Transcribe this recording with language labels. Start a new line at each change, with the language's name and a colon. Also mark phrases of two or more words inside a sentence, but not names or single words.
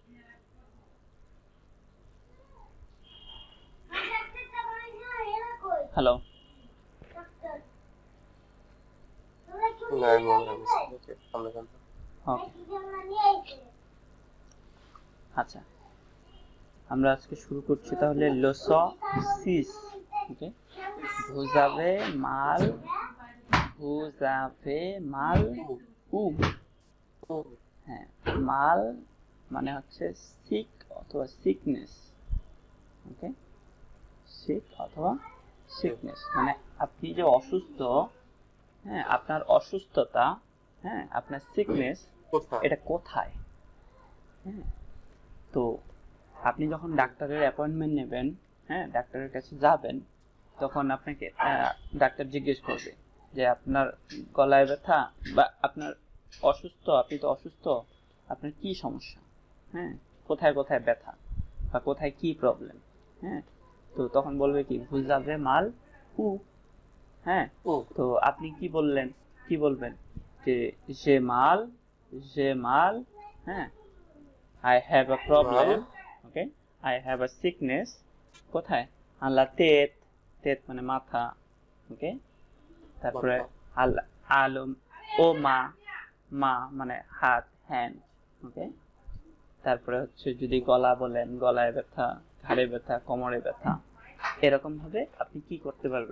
Bangla: হ্যালো, আচ্ছা, আমরা আজকে শুরু করছি তাহলে leçon 6।
French: ওকে, vous avez mal où?
Bangla: হ্যাঁ, মাল মানে হচ্ছে সিক অথবা সিকনেস। ওকে, সিক অথবা সিকনেস মানে আপনি যে অসুস্থ, হ্যাঁ, আপনার অসুস্থতা, হ্যাঁ, আপনার সিকনেস, এটা কোথায়? হ্যাঁ, তো আপনি যখন ডাক্তারের অ্যাপয়েন্টমেন্ট নেবেন, হ্যাঁ, ডাক্তারের কাছে যাবেন, তখন আপনাকে ডাক্তার জিজ্ঞেস করবে যে আপনার গলায় ব্যথা বা আপনার অসুস্থ, আপনি তো অসুস্থ, আপনার কি সমস্যা, হ্যাঁ, কোথায় কোথায় ব্যথা বা কোথায় কি প্রবলেম, হ্যাঁ, তো তখন বলবে কি
French: vous avez mal où?
Bangla: হ্যাঁ, তো আপনি কি বলবেন যে
French: j'ai mal,
Bangla: হ্যাঁ,
English: I have a problem, okay, I have a sickness,
Bangla: কোথায়?
French: à la tête,
Bangla: tête মানে মাথা, ওকে, তারপরে
French: aux mains
Bangla: মানে হাত, হ্যান্ড, ওকে, তারপরে হচ্ছে যদি গলা বলেন, গলায় ব্যথা, ঘাড়ে ব্যথা, কোমরে ব্যথা, এরকম ভাবে আপনি কি করতে পারবেন?